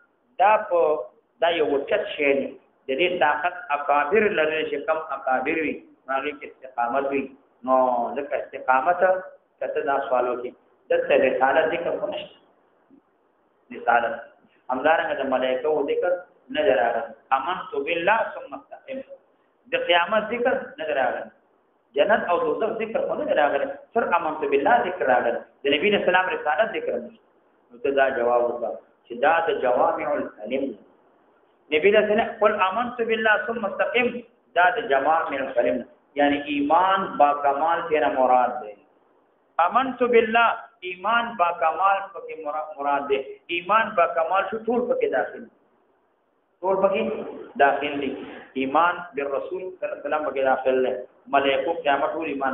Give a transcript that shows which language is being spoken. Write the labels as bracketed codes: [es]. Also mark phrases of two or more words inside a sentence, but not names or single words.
[ps] دا یو وچت شی دی د دې طاقت اکابر لري چې کم اکابر وي هغه کې استقامت وي نو ځکه استقامت کته دا سوالو کې دته رسالت ذکر ونشته رسالت همدارنګه د ملائکه او ذکر نه دراغله [ar] امنت بالله ثم استقم [ps] د قیامت ذکر نه دراغله جنت او دوزخ ذکر خو نه راغلی سر [ar] امنت بالله [ps] ذکر راغلی د نبی رسول الله رسالت ذکر نو دا جواب وکړه چې دا د [ar] جوامع الکلم [ps] نبی رسول الله [ar] قل امنت بالله ثم استقم [ps] دا د [ar] جوامع الکلم [ps] یعنی ایمان با کمال تیرا مراد دی [ar] امنت بالله [ps] ایمان با کمال پکې مراد دی ایمان با کمال شو ټول پکې داخل ټول پکې داخل دي ایمان بالرسول [ar] صلی الله علیه وسلم [ps] پکې داخل دی ملائکه قیامت ټول ایمان